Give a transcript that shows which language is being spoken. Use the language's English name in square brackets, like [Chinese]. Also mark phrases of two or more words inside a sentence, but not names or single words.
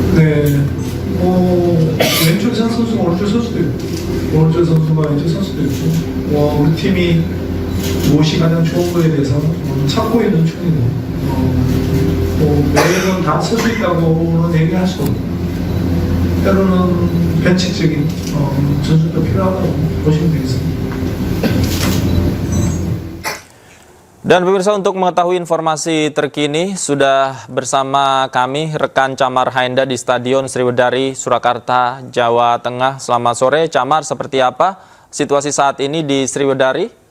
[Korean] 왼쪽에 선 선수가 오른쪽 선수도 있고 오른쪽 선수가 왼쪽 선수도 있고 우리 팀이 무엇이 가장 좋은 거에 대해서 찾고 있는 중이고 매번 다 쓸 수 있다고는 얘기할 수 없고 때로는 변칙적인 전술도 필요하다고 보시면 되겠습니다. [Indonesian] Dan pemirsa, untuk mengetahui informasi terkini sudah bersama kami rekan Camar Haenda di Stadion Sriwedari, Surakarta, Jawa Tengah. Selamat sore, Camar. Seperti apa situasi saat ini di Sriwedari?